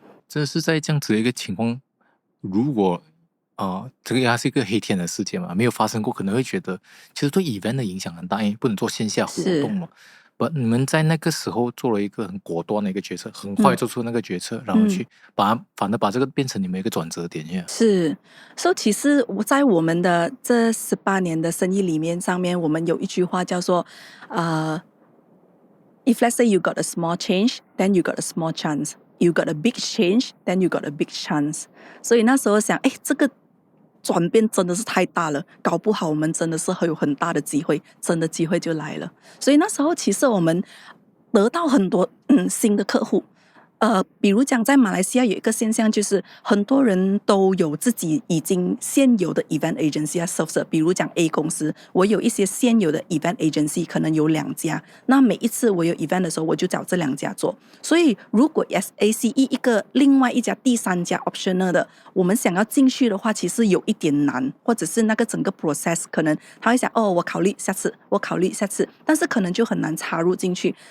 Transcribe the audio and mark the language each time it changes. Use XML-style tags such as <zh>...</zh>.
<zh>这是在这样子的一个情况，如果这个还是一个黑天的事件嘛，没有发生过，可能会觉得其实对 event 的影响很大，因为不能做线下活动嘛。你们在那个时候做了一个很果断的一个决策，很快做出那个决策，然后去反而把这个变成你们一个转折点。是，所以其实在我们的这18年的生意里面上面，我们有一句话叫做</zh> <en>if let's say you got a small change, then you got a small chance. You got a big change, then you got a big chance.</en> <zh>所以那时候想，这个转变真的是太大了，搞不好我们真的是会有很大的机会，真的机会就来了。所以那时候其实我们得到很多新的客户，比如讲在马来西亚有一个现象，就是很多人都有自己已经现有的 event agency 啊 service， 比如讲 A 公司，我有一些现有的 event agency 可能有2家，那每一次我有 event 的时候我就找这2家做，所以如果 SACE 一个另外一家第3家 optional 的，我们想要进去的话其实有一点难，或者是那个整个 process 可能他会想我考虑下次，但是可能就很难插入进去。</zh>